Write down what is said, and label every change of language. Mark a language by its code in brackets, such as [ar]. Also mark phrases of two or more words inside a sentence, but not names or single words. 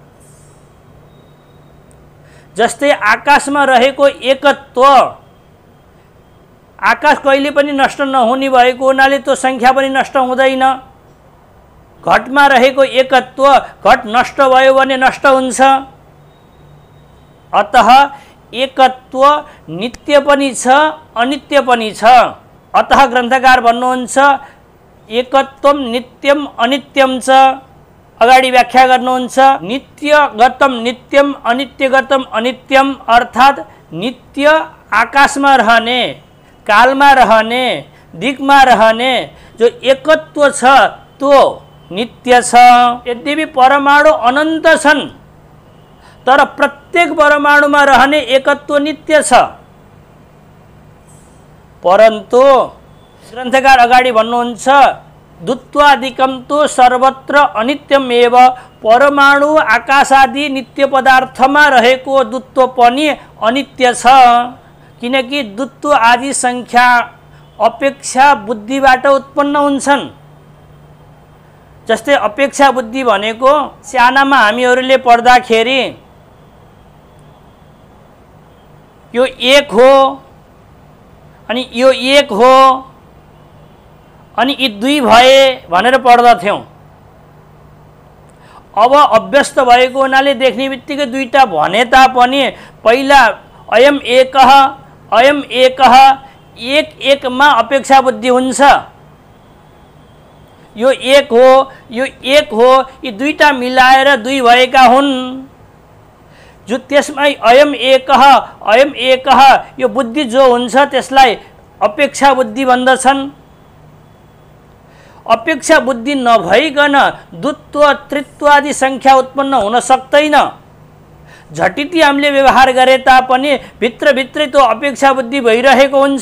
[ne] जस्तै आकाशमा रहेको एकत्व, आकाश कहिले पनि नष्ट नहुने भएको हुनाले त्यो संख्या पनि नष्ट हुँदैन। घटमा रहेको एकत्व, घट नष्ट भयो भने नष्ट हुन्छ। अतः एकत्व नित्य पनि छ, अनित्य पनि छ। अतः ग्रन्थकार भन्नुहुन्छ, [sa] एकत्वम नित्यम अनित्यम च, [ne] अगाडि व्याख्या गर्नुहुन्छ। [sa] नित्यगतम नित्यम, अनित्यगतम अनित्यम, [ne] अर्थात् नित्य आकाशमा रहने, कालमा रहने, दिक्मा रहने जो एकत्व छ त्यो नित्य छ। यद्यपि परमाणु अनन्त छन् तर प्रत्येक परमाणुमा रहने एकत्व नित्य छ। परन्तु ग्रन्थकार अगाडि भन्नुहुन्छ [sa] दुत्वादिकम तो सर्वत्र अनित्यमेव, [ne] परमाणु आकाश आदि नित्य पदार्थमा रहेको दुत्व पनि अनित्य छ। किनकि दुत्व आदि संख्या अपेक्षा बुद्धिबाट उत्पन्न हुन्छन्। जस्तै अपेक्षा बुद्धि भनेको सानामा हामीहरूले पढ्दाखेरि यो एक हो अनि यो एक हो अनि यी दुई भए भनेर पढ्दथ्यौं। अब अभ्यस्त भएको हुनाले देख्ने बित्तिकै दुईटा भने तापनि पहिला [sa] अयम एकः [ne] एक एकमा अपेक्षा बुद्धि हुन्छ। यो एक हो यो एक हो, यी दुईटा मिलाएर दुई भएका हुन्। जो त्यसमै [sa] अयम एकः [ne] यो बुद्धि जो हुन्छ त्यसलाई अपेक्षा बुद्धि भन्दछन्। अपेक्षा बुद्धि नभइकन द्वत्व त्रित्व आदि संख्या उत्पन्न हुन सक्दैन। झटिति हामीले व्यवहार गरे तापनि भित्रभित्रै त्यो अपेक्षा बुद्धि भइरहेको हुन्छ।